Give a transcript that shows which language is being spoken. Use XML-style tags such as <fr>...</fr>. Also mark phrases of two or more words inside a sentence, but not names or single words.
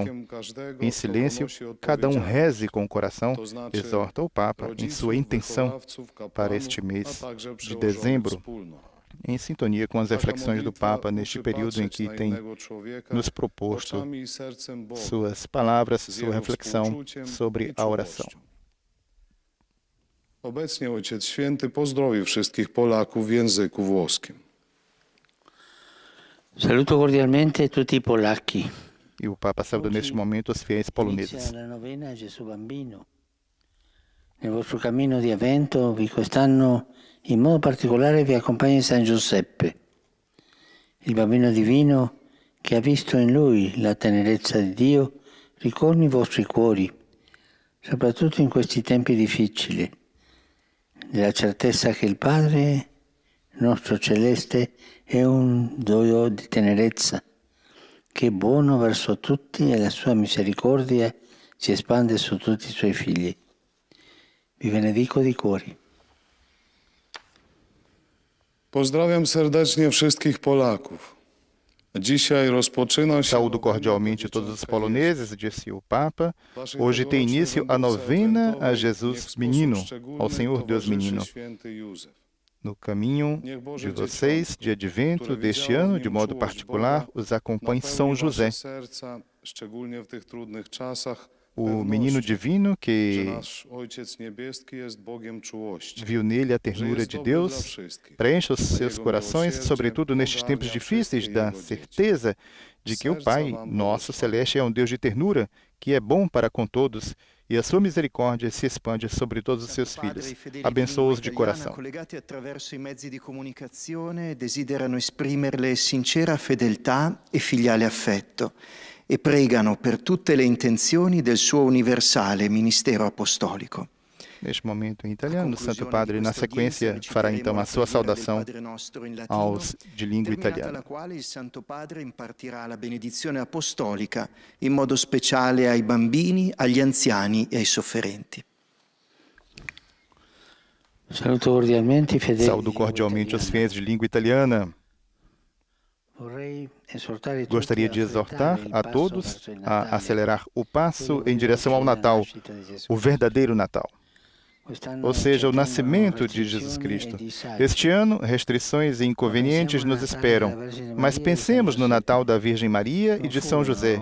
<pt>Em silêncio, cada um reze com o coração, exorta o Papa em sua intenção para este mês de dezembro, em sintonia com as reflexões do Papa neste período em que tem nos proposto suas palavras, sua reflexão sobre a oração.</pt> <pl>Obecnie Ojciec Święty pozdrowi wszystkich Polaków w języku włoskim.</pl> <it>Saluto cordialmente tutti i polacchi.</it> <pt>E o Papa saúda neste momento os fiéis poloneses.</pt> <it>Inizia la novena a Gesù Bambino. Nel vostro cammino di avvento quest'anno in modo particolare vi accompagna San Giuseppe, il bambino divino che ha visto in lui la tenerezza di Dio, ricordi i vostri cuori, soprattutto in questi tempi difficili, nella certezza che il Padre nostro celeste è un Dio di tenerezza, che è buono verso tutti e la sua misericordia si espande su tutti i suoi figli. Vi benedico di cuore.</it> <pl>Pozdrawiam serdecznie wszystkich Polaków. Dzisiaj rozpoczyna się...</pl> <pt>Saúdo cordialmente todos os poloneses, disse o Papa. Hoje tem início a novena a Jesus Menino, ao Senhor Deus Menino. No caminho de vocês, de advento deste ano, de modo particular, os acompanha São José, o menino divino que viu nele a ternura de Deus, preenche os seus corações, sobretudo nestes tempos difíceis, da certeza de que o Pai nosso celeste é um Deus de ternura, que é bom para com todos, e a sua misericórdia se expande sobre todos os seus filhos. Abençoa-os de coração.</pt> <it>Collegati attraverso i mezzi di comunicazione desiderano esprimerle sincera fedeltà e filiale affetto e pregano per tutte le intenzioni del suo universale ministero apostolico.</it> <pt>Neste momento em italiano, o Santo Padre, na sequência, fará então a sua saudação aos de língua italiana.</pt> <it>La quale il Santo Padre impartirà la benedizione apostolica in modo speciale ai bambini, agli anziani e ai sofferenti. Saluto cordialmente i fedeli.</it> <pt>Saúdo cordialmente os fiéis de língua italiana. Gostaria de exortar a todos a acelerar o passo em direção ao Natal, o verdadeiro Natal, ou seja, o nascimento de Jesus Cristo. Este ano, restrições e inconvenientes nos esperam, mas pensemos no Natal da Virgem Maria e de São José.</pt>